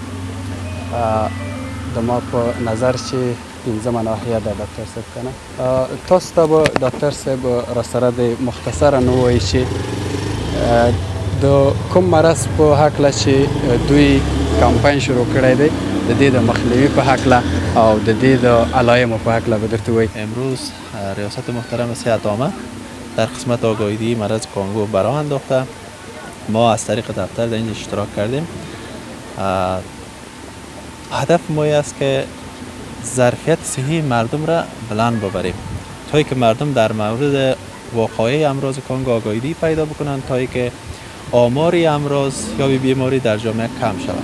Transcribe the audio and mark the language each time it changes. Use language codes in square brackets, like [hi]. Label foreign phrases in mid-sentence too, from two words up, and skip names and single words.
[ps] د ما په نظر چې پنځمه ناحیه ده ډاکټر صاحب که نه. تاسو ته به ډاکټر صاحب راسره د مختصره نه ووایي چې د کوم مرض په هکله چې دوی کمپاین شروع کړی دی د دې د مخنیوي په هکله او د دې د علایمو په هکله به درته ووایي. [fa] امروز ریاست محترم صحت عامه در قسمت آگاهی مرض کانگو براه انداخته ما از طریق دفتر در اینجا اشتراک کردیم. هدف ما است که ظرفیت صحی مردم را بلند ببریم تا که مردم در مورد واقعه امراض کانگو آگاهی پیدا بکنند تا که آمار امراض یا بیماری در جامعه کم شود.